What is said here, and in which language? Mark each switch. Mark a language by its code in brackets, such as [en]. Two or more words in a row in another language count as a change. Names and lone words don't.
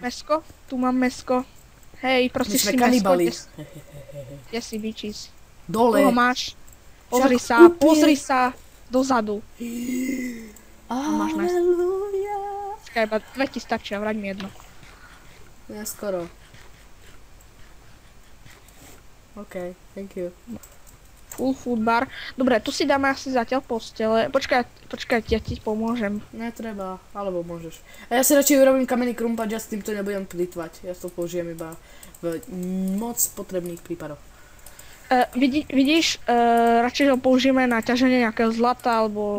[sk] Mesko? Tu mám mesko. Hej, My prosíš sme si mesko. kanibali. Kde si bičís? Dole. Koho máš? Však Pozri sa dozadu. Máš mesko. Aleluja. Počkaj, iba dve ti stačia, vrať mi jedno. Ja skoro. [en] OK, thank you. Full food bar. [sk] Dobre, tu si dáme asi zatiaľ postele. Počkaj, ja ti pomôžem. Netreba, alebo môžeš. A ja si radšej urobím kamenný krumpač, ja s týmto nebudem plýtvať. Ja to použijem iba v moc potrebných prípadoch. Vidíš, radšej ho použijeme na ťaženie nejakého zlata, alebo...